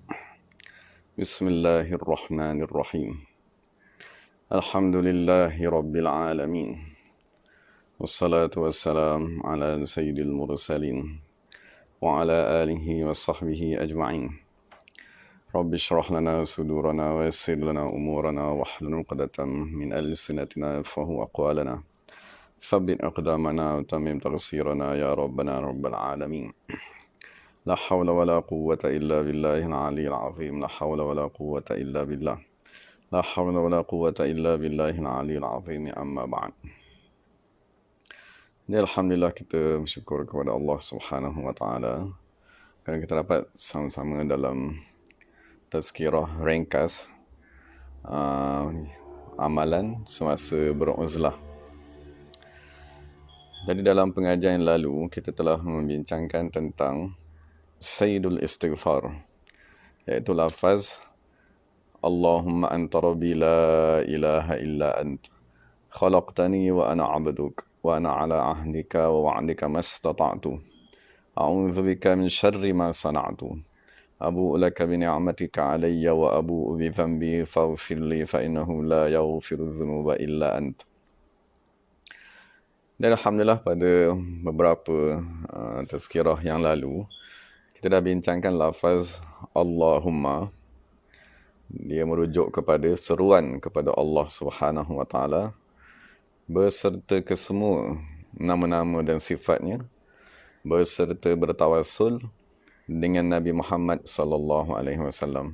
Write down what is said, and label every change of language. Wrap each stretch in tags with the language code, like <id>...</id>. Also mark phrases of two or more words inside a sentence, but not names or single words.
<ar>بسم الله الرحمن الرحيم. الحمد لله رب العالمين. والصلاة والسلام على سيد المرسلين وعلى آله وصحبه أجمعين. رب اشرح لنا صدورنا ويسر لنا أمورنا واحلل عقدة من ألسنتنا يفقهوا أقوالنا. ثبت أقدامنا وتمم تقصيرنا يا ربنا رب العالمين. لا حول ولا قوة إلا بالله العلي العظيم. لا حول ولا قوة إلا بالله. لا حول ولا قوة إلا بالله العلي العظيم. أما بعد.</ar> <ms>Jadi alhamdulillah kita bersyukur kepada Allah</ms> <ar>سبحانه وتعالى</ar> <ms>kerana kita dapat sama-sama dalam tazkirah ringkas amalan semasa beruzlah. Jadi dalam pengajian yang lalu kita telah membincangkan tentang</ms> <ar>سيد الاستغفار,</ar> <ms>iaitu lafaz</ms> <ar>اللهم أنت ربي لا إله إلا أنت خلقتني وأنا عبدك وأنا على عهدك ووعدك ما استطعت أعوذ بك من شر ما صنعت أبوء لك بنعمتك علي وأبوء بذنبي فاغفر لي فإنه لا يغفر الذنوب إلا أنت.</ar> <ms>Dan alhamdulillah pada beberapa tazkirah yang lalu kita dah bincangkan lafaz Allahumma. Dia merujuk kepada seruan kepada Allah</ms> <ar>سبحانه وتعالى</ar> <ms>beserta kesemua nama-nama dan sifatnya, beserta bertawassul dengan Nabi Muhammad</ms> <ar>صلى الله عليه وسلم.</ar>